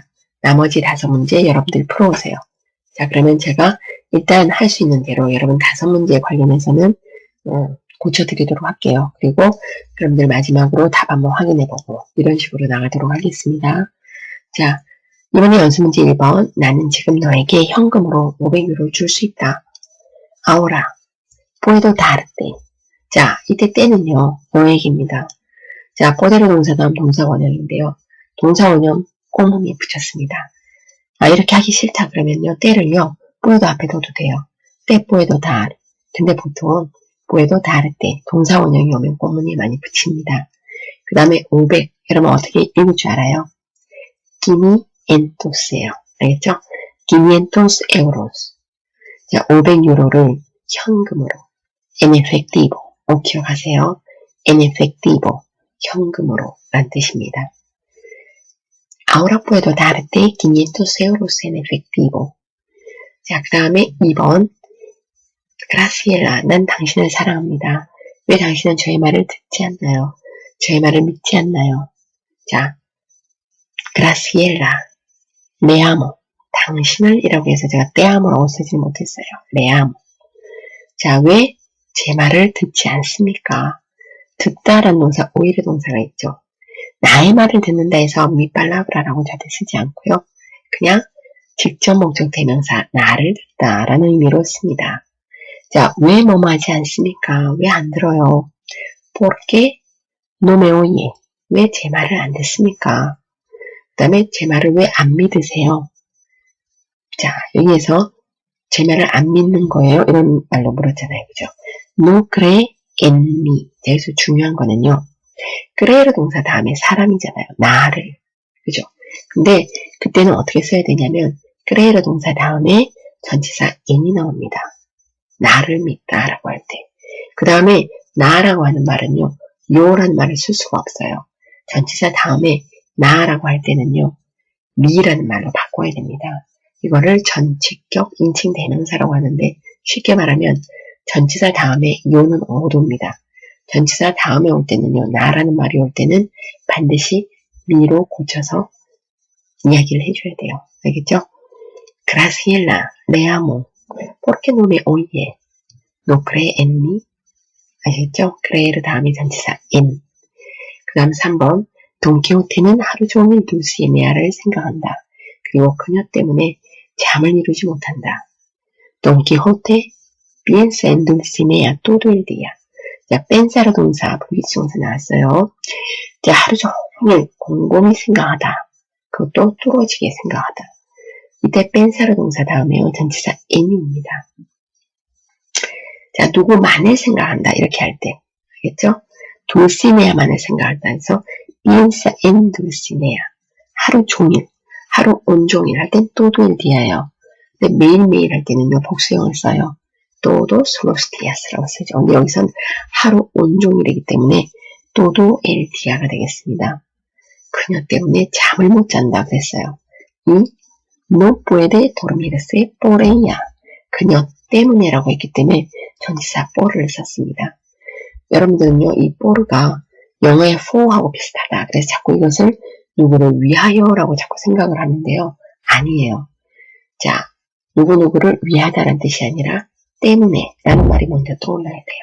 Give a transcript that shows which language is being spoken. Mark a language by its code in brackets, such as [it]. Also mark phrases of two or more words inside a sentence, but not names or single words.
[ko] 나머지 5문제 여러분들이 풀어오세요. 자, 그러면 제가 일단 할 수 있는 대로 여러분 5문제에 관련해서는 고쳐드리도록 할게요. 그리고 여러분들 마지막으로 답 한번 확인해보고 이런 식으로 나가도록 하겠습니다. 자, 이번에 연습문제 1번. 나는 지금 너에게 현금으로 500유로를 줄 수 있다. [es] 아오라, puedo darte. [ko] 자, 이때 때는요, 너에게입니다. 자, poder의 동사 다음 동사 원형인데요. 동사 원형 꽁무니에 붙였습니다. 아, 이렇게 하기 싫다 그러면요, 때를요, puedo 앞에 둬도 돼요. [es] te puedo dar. [ko] 근데 보통은 [es] puedo darte. [ko] 동사 원형이 오면 꽁무니에 많이 붙입니다. 그 다음에 500. 여러분 어떻게 읽을 줄 알아요? quinientos예요. 알겠죠? [es] quinientos euros. [ko] 자, 500유로를 현금으로. [es] en efectivo. [ko] 기억하세요. [es] en efectivo. [ko] 현금으로 라는 뜻입니다. [es] Ahora puedo darte 500 euros en efectivo. [ko] 자, 그 다음에 2번. Graciela, 난 당신을 사랑합니다. 왜 당신은 저의 말을 듣지 않나요? 저의 말을 믿지 않나요? [es] 자, Graciela, le amo. [ko] 당신을 이라고 해서 제가 [es] te amo [ko] 라고 쓰지 못했어요. [es] le amo. [ko] 자, 왜 제 말을 듣지 않습니까? 듣다라는 동사, 오히려 동사가 있죠. 나의 말을 듣는다 해서 [es] mi palabra [ko] 라고 절대 쓰지 않고요. 그냥 직접 목적 대명사 나를 듣다라는 의미로 씁니다. 자, 왜 뭐뭐 하지 않습니까? 왜 안 들어요? [es] Porque no me oye. [ko] 왜 제 말을 안 듣습니까? 그 다음에 제 말을 왜 안 믿으세요? 자, 여기에서 제 말을 안 믿는 거예요. 이런 말로 물었잖아요. 그죠? [es] No cree en mí. [ko] 자, 여기서 중요한 거는요. cree를 동사 다음에 사람이잖아요. 나를. 그죠? 근데 그때는 어떻게 써야 되냐면 cree를 동사 다음에 전치사 in이 나옵니다. 나를 믿다라고 할 때. 그 다음에 나라고 하는 말은요. yo라는 말을 쓸 수가 없어요. 전치사 다음에 나라고 할 때는요. me라는 말로 바꿔야 됩니다. 이거를 전치격 인칭 대명사라고 하는데 쉽게 말하면 전치사 다음에 yo는 어도입니다. 전치사 다음에 올 때는요. 나라는 말이 올 때는 반드시 me로 고쳐서 이야기를 해줘야 돼요. 알겠죠? [es] Graciela, le amo. Porque no me oye. No cree en mí. [ko] 아시겠죠? cree를 다음에 전치사 en. 그 다음 3번. 돈키호테는 하루 종일 두시에네아를 생각한다. 그리고 그녀 때문에 잠을 이루지 못한다. [es] Don Quijote piensa en Dulcinea todo el día. [ko] 자, pensar 동사, 불기치동사 나왔어요. 자, 하루 종일 곰곰이 생각하다. 그것도 뚫어지게 생각하다. 이때 pensar 동사 다음에요. 전치사 en입니다. 자, 누구만을 생각한다. 이렇게 할 때. 알겠죠? Dulcinea만을 생각한다 해서 [es] piensa en Dulcinea. [ko] 하루 종일, 하루 온종일 할 땐 [es] todo el dia [ko] 예요. 근데 매일매일 할 때는요. 복수형을 써요. [es] todos los días [ko] 라고 쓰죠. 근데 여기선 하루 온종일이기 때문에 [es] todo el dia [ko] 가 되겠습니다. 그녀 때문에 잠을 못 잔다 그랬어요. [es] 이 no puede dormirse por ella. [ko] 그녀 때문에라고 했기 때문에 전치사 por를 썼습니다. 여러분들은요, 이 por가 영어의 for하고 비슷하다. 그래서 자꾸 이것을 누구를 위하여라고 자꾸 생각을 하는데요. 아니에요. 자, 누구누구를 위하다라는 뜻이 아니라 때문에 라는 말이 먼저 떠올라야 돼요.